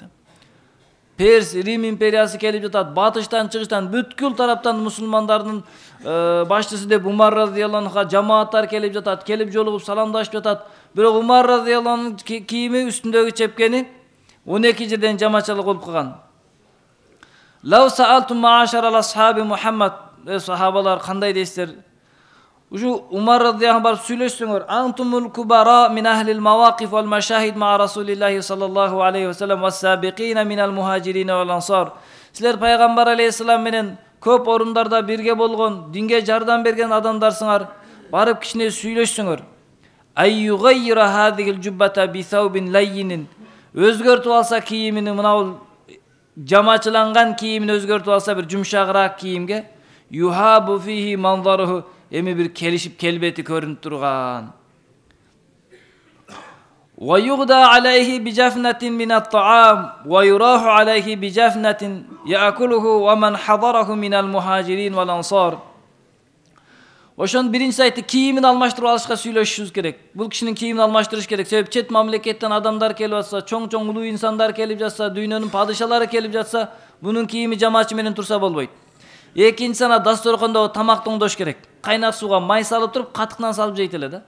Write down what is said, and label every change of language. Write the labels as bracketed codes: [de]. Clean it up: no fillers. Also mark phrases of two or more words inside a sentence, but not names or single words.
[ky] Перс Рим империясы келип жатат, батыштан, чыгыштан, бүткүл тараптан мусулмандардын башчысы деп Умар [ar] رضي الله عنه [ky] жамааттар келип жатат, келип жолугуп саламдашып жатат. Бирок Умар [ar] رضي الله عنه [ky] кийими үстүндөгү чепкени 12 жерден жамачалык болуп калган. [ar] لو سألتم معشر أصحاب محمد. [ky] Сахабалар кандай дейсиздер? Ушу Умар радияллаху барып сүйлөшсөңөр. [ar] أنتم الكبراء من أهل المواقف والمشاهد مع رسول الله صلى الله عليه وسلم والسابقين من المهاجرين والأنصار. [ky] Силер пайгамбар алейхиссалам менен көп орундарда бирге болгон, динге жардам берген адамдарсыңар. Барып кичине сүйлөшсөңөр. [ar] أيغير هذه الجبة بثوب لين. [ky] Өзгөртүп алса кийимини, мына жамачыланган кийимин өзгөртүп алса бир жумшагыраак кийимге. [ar] يهاب فيه منظره. [ky] Эми бир келишип келбети көрүнүп турган. [ar] ويغدى عليه بجفنة من الطعام ويراح عليه بجفنة يأكلها ومن حضره من المهاجرين والأنصار. [ky] Ошон биринчи айтты, кийимин алмаштырып алышка сүйлөшүшүбүз керек. Бул кишинин кийимин алмаштырыш керек. Себеп чет мамлекеттен адамдар келип атса, чоң-чоң улуу инсандар келип жатса, дүйнөнүн падышалары келип жатса, бунун кийими жамаачы менен турса болбойт. Экинчи ана дасторкондо тамак тоңдош керек. Кайнак сууга май салып туруп, катыктан салып жейт эле да.